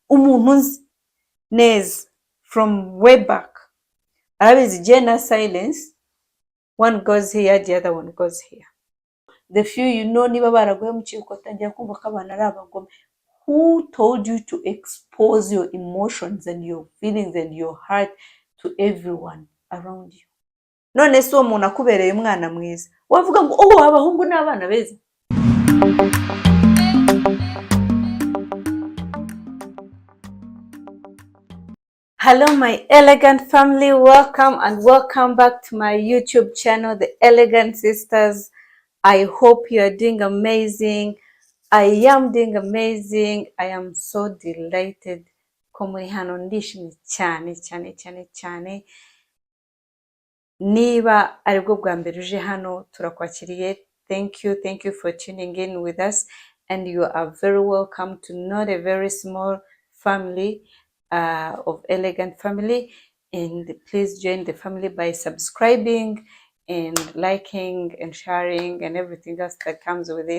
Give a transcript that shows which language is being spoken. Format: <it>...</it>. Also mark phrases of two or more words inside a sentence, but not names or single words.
<rw>umuntu nzi neza</rw> <en>from way back arabizi Jenna silence, one goes here the other one goes here. The few you know,</en> <rw>niba baraguye mu cyuko tangira kumva ko abantu ari abagome.</rw> <en>Who told you to expose your emotions and your feelings and your heart to everyone around you?</en> <rw>None se uwo muntu akubereye umwana mwiza wavuga ngo oh abahungu n'abana beza?</rw> <en>Hello my elegant family, welcome and welcome back to my YouTube channel, The Elegant Sisters. I hope you are doing amazing. I am doing amazing. I am so delighted</en> <rw>ko muri hano, ndishimye cyane. Niba aribwo bwa mbere uje hano turakwakiriye.</rw> <en>Thank you for tuning in with us, and you are very welcome to not a very small family of Elegant Family. And please join the family by subscribing and liking and sharing and everything else that comes with it.</en>